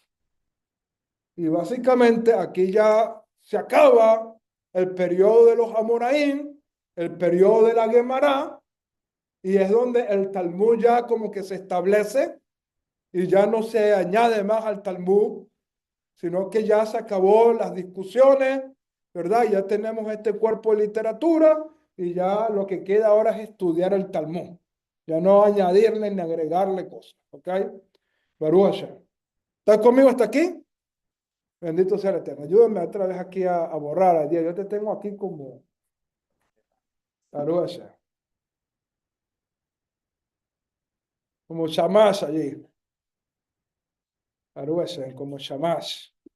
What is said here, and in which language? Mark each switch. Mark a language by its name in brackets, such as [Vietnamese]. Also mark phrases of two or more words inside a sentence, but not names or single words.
[Spanish] Y básicamente aquí ya se acaba el periodo de los Amoraim, el periodo de la Guemará, y es donde el Talmud ya como que se establece y ya no se añade más al Talmud, sino que ya se acabó las discusiones, ¿verdad? Ya tenemos este cuerpo de literatura y ya lo que queda ahora es estudiar el Talmud, ya no añadirle ni agregarle cosas, ¿ok? [Hebrew] ברוך השם. [Spanish] ¿Estás conmigo hasta aquí? Bendito sea el Eterno. Ayúdame otra vez aquí a borrar a Dios. Yo te tengo aquí como [Hebrew] ברוך השם, [Spanish] como Shamash allí. [Hebrew] ברוך השם, [Spanish] como Shamash.